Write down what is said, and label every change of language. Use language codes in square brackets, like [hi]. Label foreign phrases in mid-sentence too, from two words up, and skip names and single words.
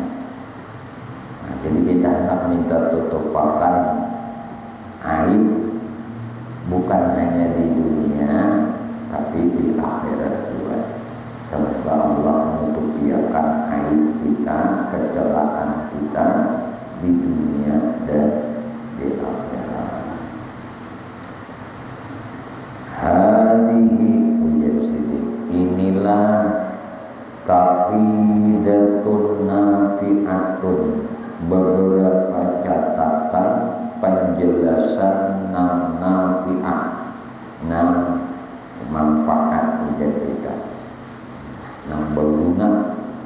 [id] Nah, jadi kita hendak minta tutupan aib bukan hanya di dunia tapi di akhirat juga. Semoga Allah menutupiakan aib kita, kecelakaan kita di dunia dan di akhirat. [bjn] Hadihi ujar sidin, inilah [ar] تقييدة نافعة, [bjn] beberapa catatan penjelasan nam nafi'ah, nam manfaat ujar kita, nam berguna.